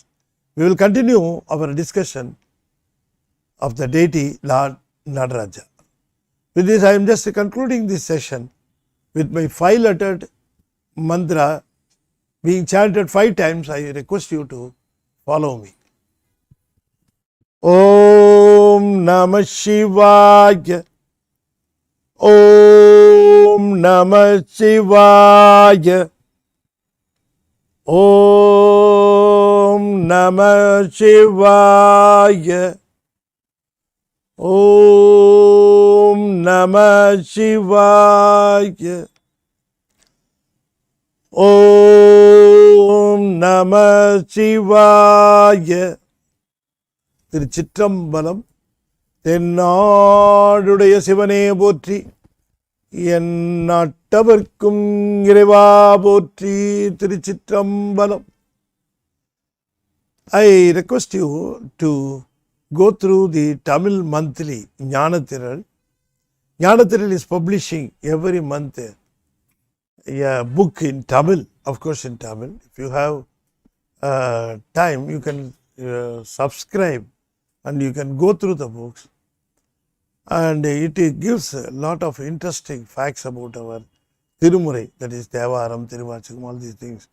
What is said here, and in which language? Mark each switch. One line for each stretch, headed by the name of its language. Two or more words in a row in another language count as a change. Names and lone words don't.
English: We will continue our discussion of the deity Lord Nataraja. With this, I am just concluding this session with my 5-lettered mantra being chanted 5 times. I request you to follow me.
Sanskrit: ॐ नमः शिवाय. ॐ नमः शिवाय. ॐ नमः शिवाय. ॐ नमः शिवाय. ॐ नमः शिवाय.
Tamil: திருச்சிற்றம்பலம். தென்னாடுடைய சிவனே போற்றி, என் நாட்டவர்க்கும் இறைவா போற்றி. திருச்சிற்றம்பலம்.
English: I request you to go through the Tamil monthly Gnanathiral. Gnanathiral is publishing every month a book in Tamil, of course in Tamil. If you have time, you can subscribe and you can go through the books, and it gives a lot of interesting facts about our Tirumurai, that is Devaram, Tiruvachakam, all these things.